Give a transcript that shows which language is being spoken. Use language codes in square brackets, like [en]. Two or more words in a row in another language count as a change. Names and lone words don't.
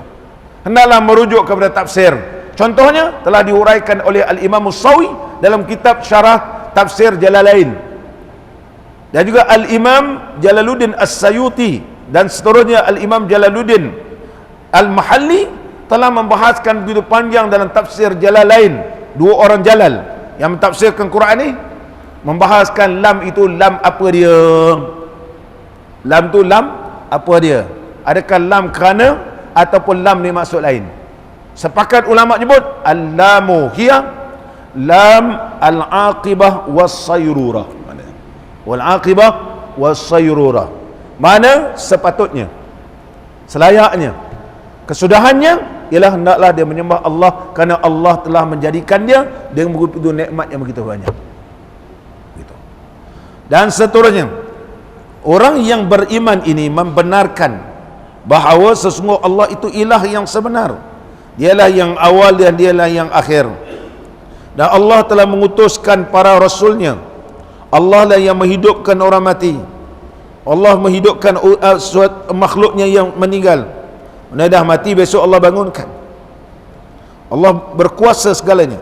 [ms] Hendaklah merujuk kepada tafsir. Contohnya telah diuraikan oleh Al-Imam As-Sawi dalam kitab Syarah Tafsir Jalalain, dan juga Al-Imam Jalaluddin As-Sayuti, dan seterusnya Al-Imam Jalaluddin Al-Mahalli telah membahaskan begitu panjang dalam tafsir Jalalain. Dua orang Jalal yang mentafsirkan Quran ni membahaskan lam itu lam apa dia. Lam tu lam apa dia? Adakah lam kerana ataupun lam ni maksud lain? Sepakat ulama nyebut [ar] اللام هي لام العاقبة والصيرورة. [ms] Mana? [ar] والعاقبة والصيرورة. [ms] Mana sepatutnya, selayaknya, kesudahannya ialah hendaklah dia menyembah Allah kerana Allah telah menjadikan dia dengan begitu nikmat yang begitu banyak. Gitu. Dan seterusnya, orang yang beriman ini membenarkan bahawa sesungguhnya Allah itu ilah yang sebenar. Dialah yang awal dan dialah yang akhir. Dan Allah telah mengutuskan para rasulnya. Allah lah yang menghidupkan orang mati. Allah menghidupkan makhluknya yang meninggal. Mana dah mati, besok Allah bangunkan. Allah berkuasa segalanya.